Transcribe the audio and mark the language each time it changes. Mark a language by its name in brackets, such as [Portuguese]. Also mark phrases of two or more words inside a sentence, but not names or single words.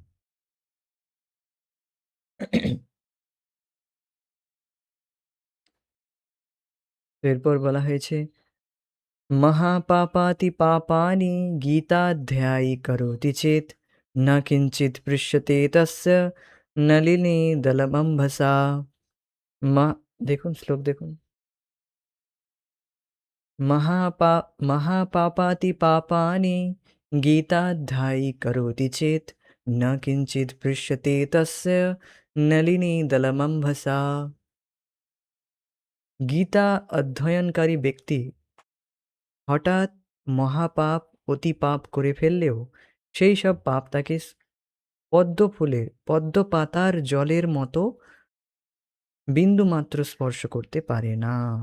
[Bangla] এরপর বলা হয়েছে [Sanskrit] মহাপাপাতি পাপানি গীতাধ্যায়ী করোতি চেত না কিঞ্চিত পৃশ্যতে তস্য নলিনী দলমম্ভসা। [Bangla] মা দেখুন শ্লোক দেখুন। [Sanskrit] महापापाति पापानि गीताध्यायी करोति चेत् न किञ्चित् पृश्यते तस्य नलिनी दलमम्भसा। [Bangla] গীতা অধ্যয়নকারী ব্যক্তি হঠাৎ মহাপাপ অতি পাপ করে ফেললেও সেই সব পাপ তাকে পদ্ম পাতার জলের মতো বিন্দু মাত্র স্পর্শ করতে পারে না।